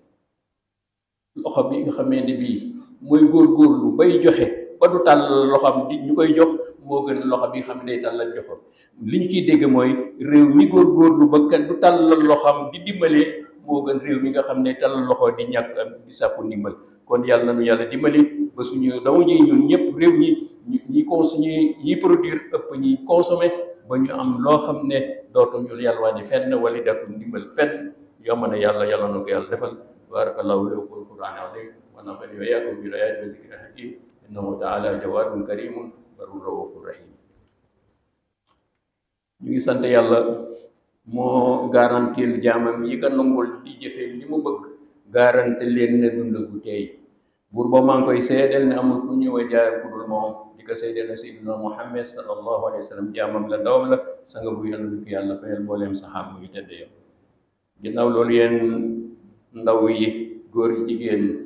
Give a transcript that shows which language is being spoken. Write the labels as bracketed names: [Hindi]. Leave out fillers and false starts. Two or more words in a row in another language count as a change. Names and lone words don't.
[Wolof] loxo bi nga xamee ne bii mooy góorgóorlu bay joxe ba du tàll loxoom di ñu koy jox moo gën loxo bi nga xam ne day tàllal joxam li ñu ciy dégg mooy réew mi góorgóorlu ba kat du tàllal loxoom di dimbalee moo gën réew mi nga xam ne tàllal loxo di ñàkk di sàkku ndimbal kon yàlla nañu yàlla dimbali ba suñu dama ñi ñun ñëpp réew ñi produire ëpp ñi consommer ba ñu am loo xam ne dootuñu yàlla waa di fenn wala dakku ndimbal fenn yomb na yàlla na ko yàlla defal [Arabic] بارك الله له في القرآن العظيم ونفعني وإياكم بالآيات والذكر الحكيم إنه تعالى جواد كريم بر رؤوف رحيم [Wolof] ñu ngi sant yàlla moo garantil jaamam yi ka nangul di jëfe li mu bëgg garanti leen ne dund gu teey buur boo maa ngi koy seedeel ne amul ku ñëw a jaay ku dul moom di ko seedeel ne sayyidina Muhammad [Arabic] صلى الله عليه وسلم [Wolof] jaamam la ndawam la sanga bu yàlla du ko yàlla fayal mbooleem saxaaba yu tedd yow ginnaaw loolu yéen ndaw yi góor yi jigéen